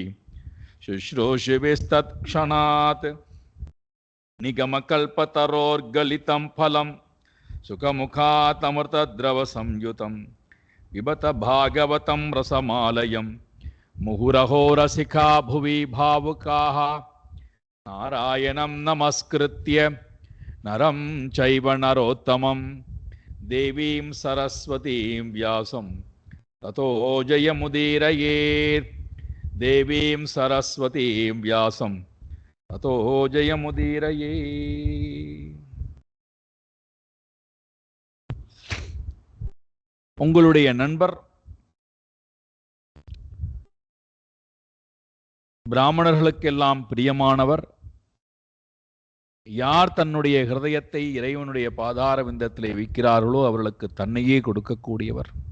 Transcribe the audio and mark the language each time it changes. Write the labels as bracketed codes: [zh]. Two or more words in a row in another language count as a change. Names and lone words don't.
[sa] शुश्रूषिभिस्तत्क्षणात् निगमकल्पतरोर्गलितं फलं सुखमुखातमृतद्रवसंयुतं पिबत भागवतं रसमालयं मुहुरहो रसिका भुवि भावुकाः नारायणं नमस्कृत्य नरं चैव नरोत्तमं देवीं सरस्वतीं व्यासं ततो जयमुदीरयेत्। देवीं सरस्वतीं व्यासं ततो जयमुदीरयेत्। [ta] உங்களுடைய நண்பர் பிராமணர்களுக்கெல்லாம் பிரியமானவர், யார் தன்னுடைய ஹிருதயத்தை இறைவனுடைய பாதார விந்தத்திலே வைக்கிறார்களோ அவர்களுக்கு தன்னையே கொடுக்கக்கூடியவர்.